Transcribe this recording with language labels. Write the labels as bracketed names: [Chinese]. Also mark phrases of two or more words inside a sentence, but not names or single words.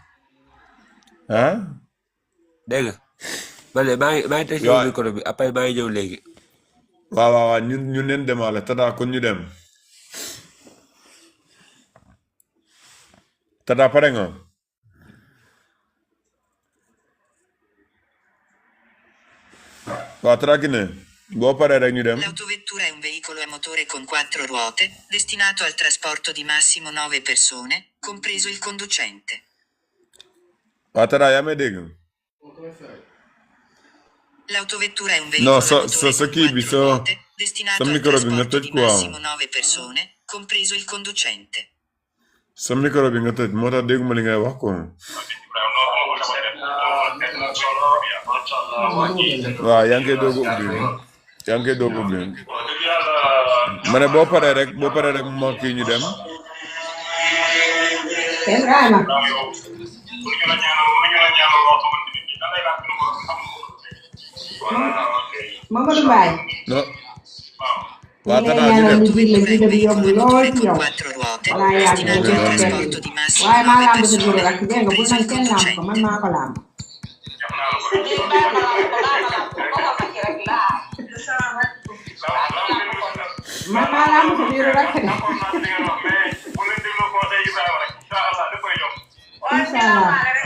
[Wolof] ah dégg nga man de maa ngi tëjee Waaw. micro bi après maa ngi ñëw léegi. waaw ñun leen demaale tata kon ñu dem tata pare nga waaw tata ki ne boo paree rek ñu dem [Italian] L'autovettura è un veicolo a motore con 4 ruote, destinato al trasporto di massimo 9 persone, compreso il conducente. [Wolof] waaw tata yaa may dégg [Italian] L'autovettura è un No, veicolo a [Wolof] sa [Italian] motore [Wolof] sa [Italian] con [Wolof] kii bi [Italian] 4 [Wolof] sa [Italian] ruote, destinato al [Wolof] micro bi nga [Italian] trasporto [Wolof] tëj [Italian] di [Wolof] quoi. [Italian] massimo 9 persone, compreso il conducente. [Wolof] Sa micro bi nga tëj moo tax dégguma li ngay wax quoi. waaw yaa ngi koy doog a ubbi yaa ngi koy doog a ubbi ma ne boo paree rek ma kii ñu dem. Ibrahima Mamadou Mbaye no ñu waa ngi lay Tata ñu ñaanal dem. lu jig la [Italian] L'autovettura è un [Wolof] jiga bi yomb [Italian] veicolo a [Wolof] lool [Italian] motore [Wolof] ci con yow [Italian] 4 ruote, [Wolof] balaa yàgg nga [Italian] destinato al [Wolof] jël benn [Italian] trasporto di massimo [Wolof] waaye maa [Italian] 9 [Wolof] lamb sa biiru [Italian] persone, [Wolof] rakk dégg nga bu [Italian] compreso [Wolof] nañ [Italian] il [Wolof] kenn lamb ko man [Italian] conducente. [Wolof] maa ko lamb man maa lamb sa biiru rakk de [Arabic] incha allah